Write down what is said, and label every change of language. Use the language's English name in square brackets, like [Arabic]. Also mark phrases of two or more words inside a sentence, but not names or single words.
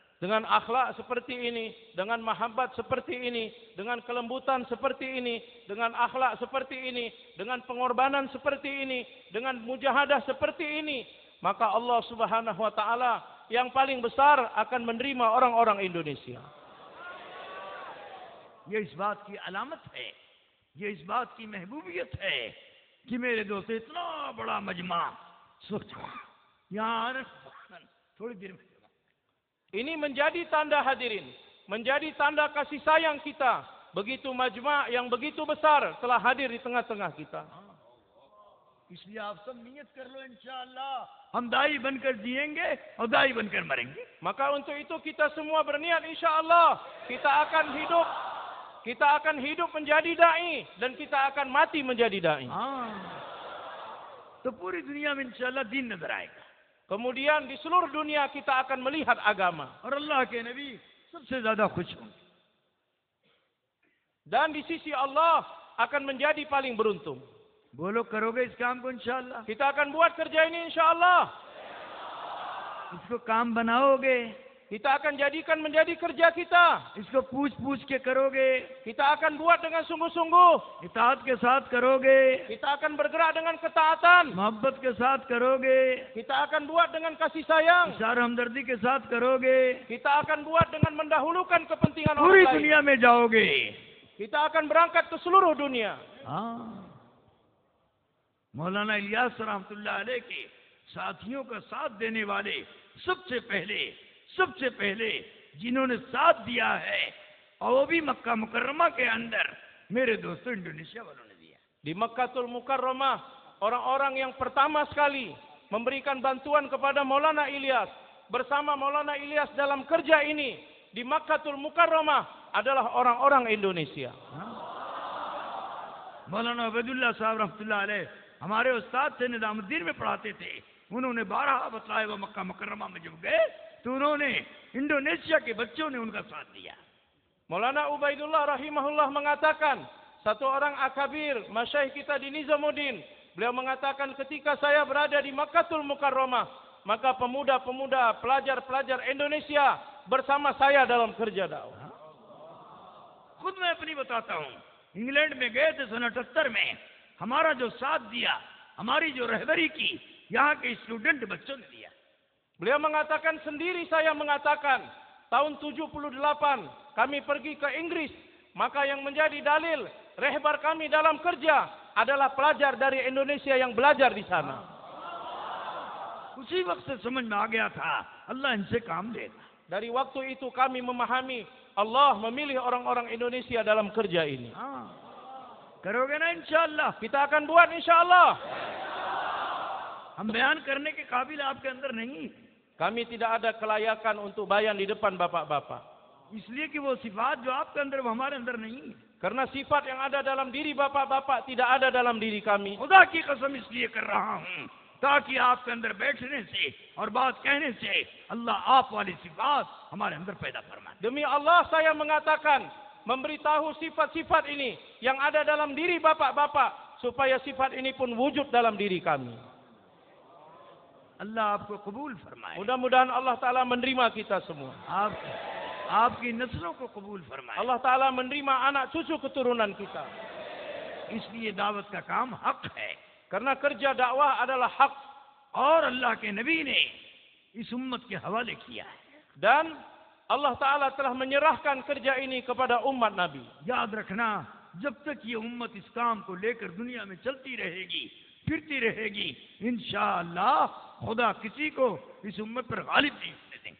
[Indonesian] Dengan akhlak seperti ini, dengan mahabbat seperti ini, dengan kelembutan seperti ini, dengan akhlak seperti ini, dengan pengorbanan seperti ini, dengan mujahadah seperti ini, maka Allah [Arabic] سبحانه و تعالى [Indonesian] yang paling besar akan menerima orang-orang Indonesia. [Hindi] ये इस बात की अलामत है, ये इस बात की महबूबियत है कि मेरे दोस्त इतना बड़ा मजमा यहाँ थोड़ी देर में. [Indonesian] Ini menjadi tanda hadirin, menjadi tanda kasih sayang kita. Begitu majma' yang begitu besar telah hadir di tengah-tengah kita. [Hindi] इसलिए आप सब नियत कर लो, इंशाअल्लाह हम दाई बनकर जिएंगे और दाई बनकर मरेंगे. [Indonesian] Maka untuk itu kita semua berniat, insyaAllah kita akan hidup menjadi dai dan kita akan mati menjadi dai. [Hindi] तो पूरी दुनिया में इंशाअल्लाह दीन नजर आएगा. [Indonesian] Kemudian di seluruh dunia kita akan melihat agama. [Hindi] और अल्लाह के नबी सबसे ज्यादा खुश होंगे. [Indonesian] Dan di sisi Allah akan menjadi paling beruntung. [Hindi] बोलो करोगे इस काम को इंशाअल्लाह? [Indonesian] Kita akan buat kerja ini insyaAllah. [Hindi] इसको काम बनाओगे? [Indonesian] Kita akan jadikan menjadi kerja kita. [Hindi] इसको पूछ के करोगे? [Indonesian] Kita akan buat dengan sungguh-sungguh. [Hindi] इताअत के साथ करोगे? [Indonesian] Kita akan bergerak dengan ketaatan. [Hindi] मोहब्बत के साथ करोगे? [Indonesian] Kita akan buat dengan kasih sayang. [Hindi] इशारा हमदर्दी के साथ करोगे? [Indonesian] Kita akan buat dengan mendahulukan kepentingan [Hindi] पूरी [Indonesian] orang lain. [Hindi] दुनिया में जाओगे. [Indonesian] Kita akan berangkat ke seluruh dunia. [Hindi] मौलाना इलियास [Arabic] رحمة الله عليه [Hindi] के साथियों का साथ देने वाले सबसे पहले जिन्होंने साथ दिया है, और वो भी मक्का मुकर्रमा के अंदर, मेरे दोस्तों इंडोनेशिया वालों ने दिया. [Indonesian] Di Makkatul Mukarramah, orang-orang yang pertama sekali memberikan bantuan kepada Maulana Ilyas, bersama Maulana Ilyas dalam kerja ini di Makkatul Mukarramah adalah orang-orang Indonesia. [Hindi] मौलाना अबैदुल्लाह साहब [Arabic] رحمة الله عليه [Hindi] हमारे उस्ताद थे, निजामुद्दीन में पढ़ाते थे. उन्होंने 12 बतलाए वो मक्का मुकर्रमा में जब गए तो उन्होंने इंडोनेशिया के बच्चों ने उनका साथ दिया. [Indonesian] Maulana Ubaidullah rahimahullah mengatakan, satu orang akabir masyaikh kita di Nizamuddin, beliau mengatakan ketika saya berada di Makkatul Mukarramah, maka pemuda-pemuda, pelajar-pelajar Indonesia bersama saya dalam kerja dakwah. [Hindi] खुद मैं अपनी बताता हूँ। इंग्लैंड में गए थे सन 78 में, हमारा जो साथ दिया, हमारी जो रहबरी की, यहाँ के स्टूडेंट बच्चों ने दिया। [Indonesian] Beliau mengatakan sendiri, saya mengatakan tahun 78 kami pergi ke Inggris, maka yang menjadi dalil rehbar kami dalam kerja adalah pelajar dari Indonesia yang belajar di sana. [Hindi] उसी वक्त से समझ में आ गया था अल्लाह इनसे काम लेगा। [Indonesian] Dari waktu itu kami memahami Allah memilih orang-orang Indonesia dalam kerja ini. [Hindi] हाँ, करोगे ना इंशाअल्लाह? [Indonesian] Kita akan buat insyaallah. [Hindi] हम बयान करने के काबिल आपके अंदर नहीं, [Indonesian] Kami tidak ada kelayakan untuk bayan di depan bapak-bapak. [Hindi] इसलिए कि वो सिफात जो आपके अंदर वो हमारे अंदर नहीं। [Indonesian] Karena sifat yang ada dalam diri bapak-bapak tidak ada dalam diri kami. [Hindi] खुदा की कसम इसलिए कर रहा हूँ ताकि आपके अंदर बैठने से और बात कहने से अल्लाह आप वाली सिफात हमारे अंदर पैदा फरमाए। [Indonesian] Demi Allah saya mengatakan, memberitahu sifat-sifat ini yang ada dalam diri bapak-bapak supaya sifat ini pun wujud dalam diri kami. [Hindi] अल्लाह आपको कबूल फरमाए, [Indonesian] Mudah-mudahan Allah Ta'ala menerima kita semua. [Hindi] आपकी नस्लों को कबूल फरमाए। [Indonesian] Allah Ta'ala menerima anak cucu keturunan kita. [Hindi] इसलिए दावत का काम हक है [Indonesian] Karena kerja dakwah adalah hak. [Hindi] और अल्लाह के नबी ने इस उम्मत के हवाले किया है। [Indonesian] Dan Allah Ta'ala telah menyerahkan kerja ini kepada umat Nabi. [Hindi] याद रखना, जब तक ये उम्मत इस काम को लेकर दुनिया में चलती रहेगी, फिरती रहेगी, इंशाअल्लाह खुदा किसी को इस उम्मत पर गालिब नहीं होने देंगे।